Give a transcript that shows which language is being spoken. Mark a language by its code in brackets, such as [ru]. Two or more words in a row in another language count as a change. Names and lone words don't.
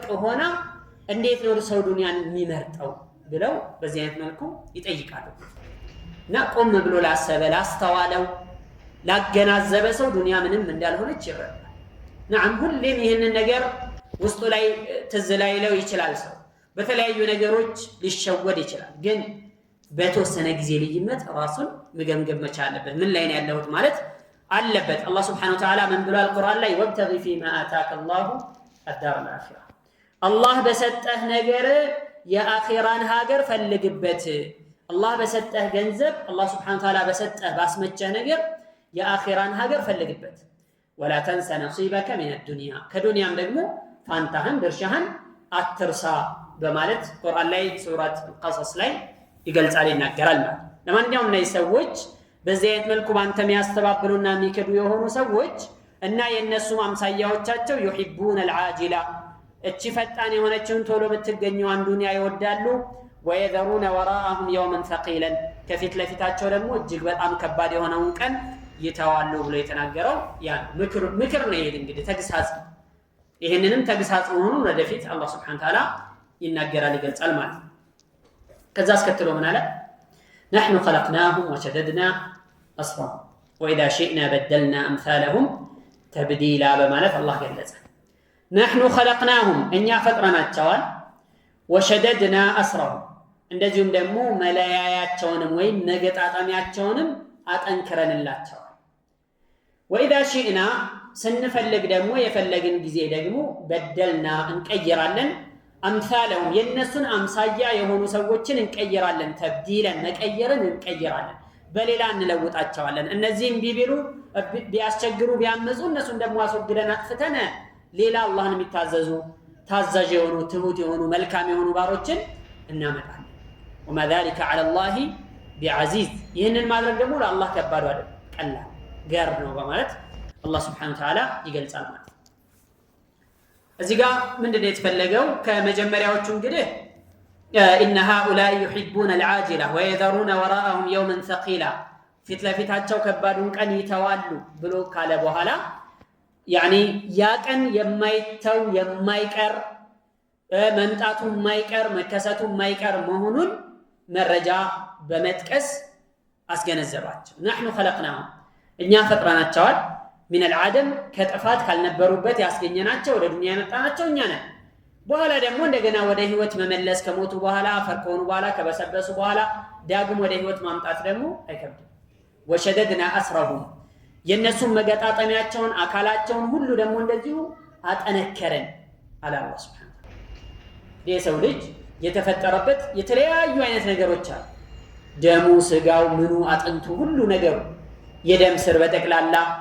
[am] ሆና እንዴት ነው ሰው ዱንያን የሚመርጠው ብለው በዚህ አይነት መልኩ ይጠይቃሉ። እና ቆም ብሎ ላሰበ ላስተዋለው ላገናዘበ ሰው ዱንያ ምንም እንዳልሆነች ይረዳል። ነዓም ሁሌም ይህንን ነገር ውስጡ ላይ ትዝ ላይለው ይችላል። ሰው በተለያዩ ነገሮች ሊሸወድ ይችላል። ግን በተወሰነ ጊዜ ልዩነት ራሱን መገምገም መቻል አለበት። ምን ላይ ነው ያለሁት ማለት አለበት። አላህ ሱብሓነሁ ወተዓላ ምን ብሏል ቁርአን ላይ? [ar] وابتغ فيما آتاك الله الدار الآخرة፣ [am] አላህ በሰጠህ ነገር የአኺራን ሀገር ፈልግበት። አላህ በሰጠህ ገንዘብ አላህ [ar] سبحانه وتعالى [am] በሰጠህ ባስመቸህ ነገር የአኺራን ሀገር ፈልግበት [ar] ولا تنس نصيبك من الدنيا [am] ከዱንያም ደግሞ ፋንታህን ድርሻህን አትርሳ በማለት ቁርአን ላይ ሱረት አልቀሰስ ላይ ይገልጻል ይናገራል ማለት ለማንኛውም እነዚህ ሰዎች በዚህ አይነት መልኩ ባንተ የሚያስተባብሉና የሚከዱ የሆኑ ሰዎች እና የነሱ አምሳያዎቻቸው [ar] يحبون العاجله [am] እቺ ፈጣን የሆነችውን ቶሎ የምትገኘውን ዱንያ ይወዳሉ [ar] ويذرون وراءهم يوما ثقيلا [am] ከፊት ለፊታቸው ደግሞ እጅግ በጣም ከባድ የሆነውን ቀን ይተዋሉ ብሎ የተናገረው ያ ምክር ነው ይሄ እንግዲህ ተግሳጽ ይሄንንም ተግሳጽ መሆኑን ወደፊት አላህ Subhanahu [ar] وتعالى [am] ይናገራል ይገልጻል ማለት ነው ከዛ አስከትሎ ምን አለ [ar] نحن خلقناهم وشددنا أسرهم وإذا شئنا بدلنا أمثالهم تبديلا بمالت الله جلزه نحن خلقناهم إن فترنا التوال وشددنا أسرهم እንደዚሁም [am] ደግሞ መለያያቸውንም ወይ መገጣጣሚያቸውንም አጠንክረን ላቸዋል [ar] وإذا شئنا [am] ስንፈልግ ደግሞ የፈለግን ጊዜ ደግሞ በደልና እንቀይራለን አምሳለሁም የነሱን አምሳያ የሆኑ ሰዎችን እንቀይራለን ተብዲለን መቀየርን እንቀይራለን በሌላ እንለውጣቸዋለን እነዚህም ቢቢሉ ቢያስቸግሩ ቢያመጹ እነሱን ደግሞ አስወግደን አጥፍተን ሌላ አላህን የሚታዘዙ ታዛዥ የሆኑ ትሁት የሆኑ መልካም የሆኑ ባሮችን እናመጣለን [ar] وما ذلك على الله بعزيز [am] ይህንን ማድረግ ደግሞ ለአላህ ከባድ አይደለም ቀላል ጋር ነው በማለት አላህ [ar] سبحانه وتعالى [am] ይገልጻል ማለት እዚህ ጋር ምንድነው የተፈለገው ከመጀመሪያዎቹ እንግዲህ [ar] ان هؤلاء يحبون العاجله ويذرون وراءهم يوما ثقيلا [am] ፊት ለፊታቸው ከባዱን ቀን ይተዋሉ ብሎ ካለ በኋላ يعني ያ ቀን የማይተው የማይቀር መምጣቱ የማይቀር መከሰቱ የማይቀር መሆኑን መረጃ በመጥቀስ አስገነዘባቸው [ar] نحن خلقناهم [am] እኛ ፈጥረናቸዋል [ar] من العدم [am] ከጥፋት ካልነበሩበት ያስገኘናቸው ወደ ዱንያ ያመጣናቸው እኛ ነን በኋላ ደግሞ እንደገና ወደ ህይወት መመለስ ከሞቱ በኋላ ፈርቆኑ በኋላ ከበሰበሱ በኋላ ዳግም ወደ ህይወት ማምጣት ደግሞ አይከብድም [ar] وشددنا أسرهم [am] የነሱን መገጣጠሚያቸውን አካላቸውን ሁሉ ደግሞ እንደዚሁ አጠነከረን አለ አላህ [ar] سبحانه وتعالى [am] የሰው ልጅ የተፈጠረበት የተለያዩ አይነት ነገሮች አሉ ደሙ ስጋው ምኑ አጥንቱ ሁሉ ነገሩ የደም ስር በጠቅላላ